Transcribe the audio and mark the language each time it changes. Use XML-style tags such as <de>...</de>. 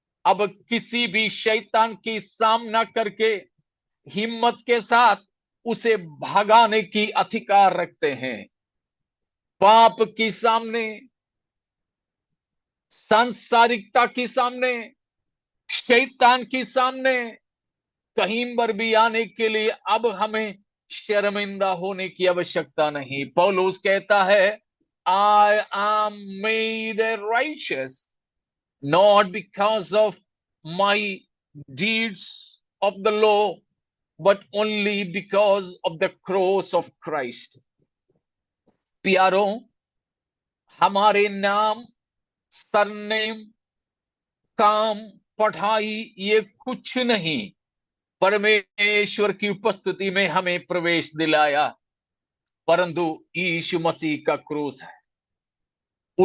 <hi>अब किसी भी शैतान की सामना करके हिम्मत के साथ उसे भगाने की अधिकार रखते हैं। पाप की सामने, सांसारिकता की सामने, शैतान की सामने कहीं पर भी आने के लिए अब हमें शर्मिंदा होने की आवश्यकता नहीं। पौलुस कहता है,</hi> <en>I am made righteous not because of my deeds of the law but only because of the cross of Christ।</en> <hi>प्यारों, हमारे नाम, सरनेम, काम, पढ़ाई, ये कुछ नहीं परमेश्वर की उपस्थिति में हमें प्रवेश दिलाया, परंतु यीशु मसीह का क्रूस है।</hi>